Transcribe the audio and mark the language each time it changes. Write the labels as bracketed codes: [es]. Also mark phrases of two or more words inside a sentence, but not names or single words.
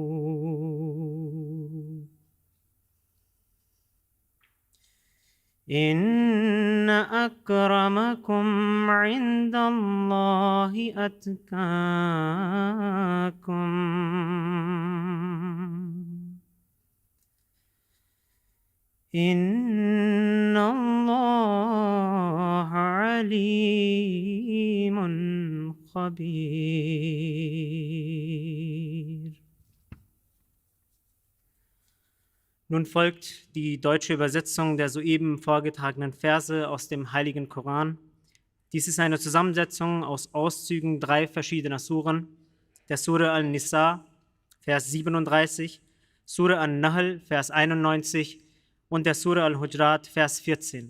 [ar] إن أكرمكم عند الله أتقاكم إن الله عليم خبير. [de] Nun folgt die deutsche Übersetzung der soeben vorgetragenen Verse aus dem Heiligen Koran. Dies ist eine Zusammensetzung aus Auszügen 3 verschiedener Suren, der Sure An-Nisa, Vers 37, Sure An-Nahl, Vers 91 und der Sure Al-Hujurat, Vers 14.